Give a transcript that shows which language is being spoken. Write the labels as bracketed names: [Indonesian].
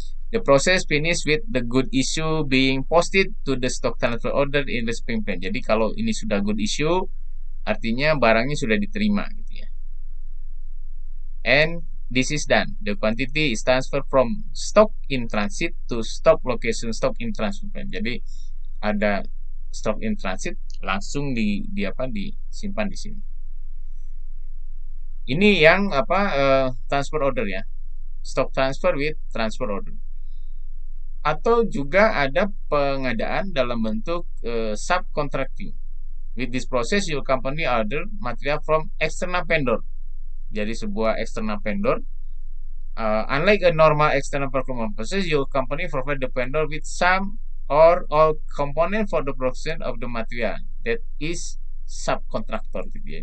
[English] The process finish with the good issue being posted to the stock transfer order in the receiving plan. [Indonesian] Jadi kalau ini sudah good issue, artinya barangnya sudah diterima gitu ya. [English] And this is done. The quantity is transferred from stock in transit to stock location stock in transfer plan. [Indonesian] Jadi ada stock in transit langsung disimpan di sini. Ini yang transfer order ya. [English] Stock transfer with transfer order. [Indonesian] Atau juga ada pengadaan dalam bentuk subcontracting. [English] With this process, your company order material from external vendor. [Indonesian] Jadi sebuah external vendor. [English] Unlike a normal external procurement process, your company provide the vendor with some or all component for the production of the material that is subcontractor gitu ya.